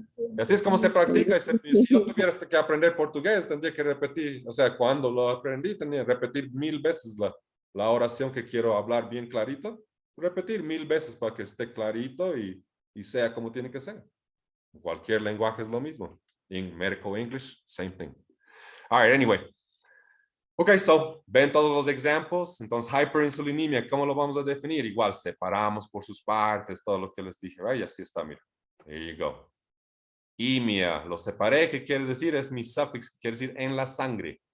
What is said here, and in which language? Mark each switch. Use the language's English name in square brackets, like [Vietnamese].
[Spanish] Y así es como se practica. Si yo tuviera que aprender portugués, tendría que repetir. O sea, cuando lo aprendí, tenía que repetir 1000 veces la oración que quiero hablar bien clarito. Repetir 1000 veces para que esté clarito y sea como tiene que ser. Cualquier lenguaje es lo mismo. [English] In medical English, same thing. All right, anyway. Ok, so, [Spanish] ven todos los ejemplos. Entonces, hyperinsulinemia, ¿cómo lo vamos a definir? Igual, separamos por sus partes, todo lo que les dije. [English] Right? [Spanish] Y así está, mira. [English] There you go. [Spanish] Imia, lo separé, ¿qué quiere decir? Es mi suffix, quiere decir en la sangre.